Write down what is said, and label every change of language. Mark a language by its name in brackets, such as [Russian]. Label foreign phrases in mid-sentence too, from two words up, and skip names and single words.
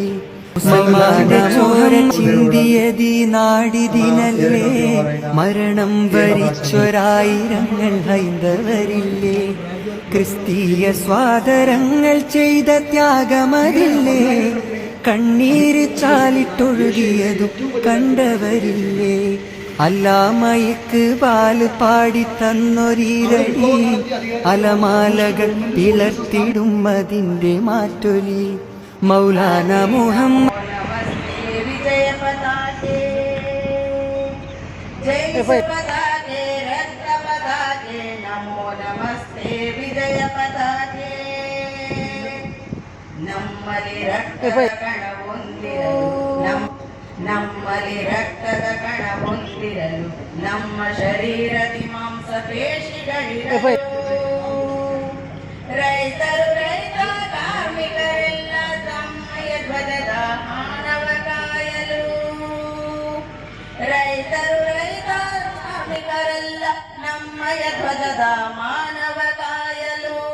[Malayalam] മുസൽമാന്റെ ചോര ചിന്തിയതി നാടിതിനല്ലേ, മരണം വരിച്ചൊരായിരങ്ങൾ ഹൈന്ദവരില്ലേ, ക്രിസ്തീയ സ്വാതരങ്ങൾ ചെയ്ത ത്യാഗമതില്ലേ, കണ്ണീര് ചാലിട്ടൊഴുകിയതും കണ്ടവരില്ലേ, അല്ലാമയ്ക്ക് പാല് പാടിത്തന്നൊരീരടി, അലമാലകൾ പിളർത്തിടും അതിന്റെ മാറ്റൊലി. മൗലാന മുഹമ്മദ് വിജയ പതാകേ, ജയ പതാകേ, രക്ത പതാകേ, നമോ നമസ്തേ വിജയ പതാകേ, [Kannada] ನಮ್ಮಲ್ಲಿ ರಕ್ತದ ಕಣ ಹೊಂದಿರಲು ನಮ್ಮಲ್ಲಿ ರಕ್ತದ ಕಣ ಹೊಂದಿರಲು, ನಮ್ಮ ಶರೀರದಿ ಮಾಂಸ ಪೇಶಿಗಳಿರಲು, ರೈತರು ರೈತ ಕಾರ್ಮಿಕರೆಲ್ಲ ತಮ್ಮಯ ಧ್ವಜದ ಮಾನವ ಕಾಯಲು, ರೈತರು ರೈತ ಕಾರ್ಮಿಕರೆಲ್ಲ ನಮ್ಮಯ ಧ್ವಜದ ಮಾನವ ಕಾಯಲು.